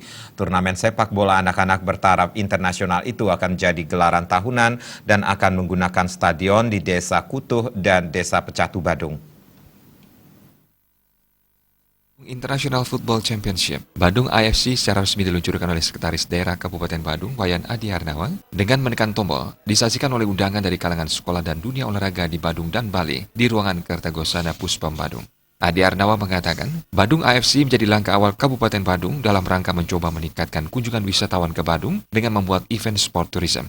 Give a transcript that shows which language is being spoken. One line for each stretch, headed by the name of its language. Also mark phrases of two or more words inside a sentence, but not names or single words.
Indonesian: Turnamen sepak bola anak-anak bertaraf internasional itu akan jadi gelaran tahunan dan akan menggunakan stadion di Desa Kutuh dan Desa Pecatu Badung. International Football Championship Badung IFC secara resmi diluncurkan oleh Sekretaris Daerah Kabupaten Badung, Wayan Adi Harnawan, dengan menekan tombol, disaksikan oleh undangan dari kalangan sekolah dan dunia olahraga di Badung dan Bali di ruangan Kertagosana Puspam Badung. Adi Harnawan mengatakan, Badung IFC menjadi langkah awal Kabupaten Badung dalam rangka mencoba meningkatkan kunjungan wisatawan ke Badung dengan membuat
English: event sport tourism.